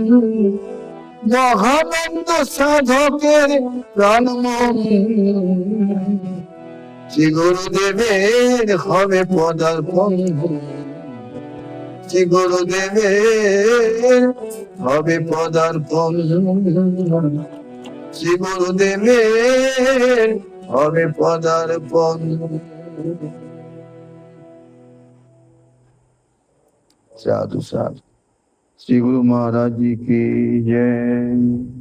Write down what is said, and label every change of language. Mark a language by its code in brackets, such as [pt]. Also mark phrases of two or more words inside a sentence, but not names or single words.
[bn] মহানন্দ সাধকের প্রাণ মন শ্রী গুরুদেবের হবে পদার্পণ শ্রী গুরুদেবের হবে পদার্পণ শ্রী গুরুদেবের হবে পদার্পণ [hi] साधु साधु श्री गुरु महाराज जी की जय।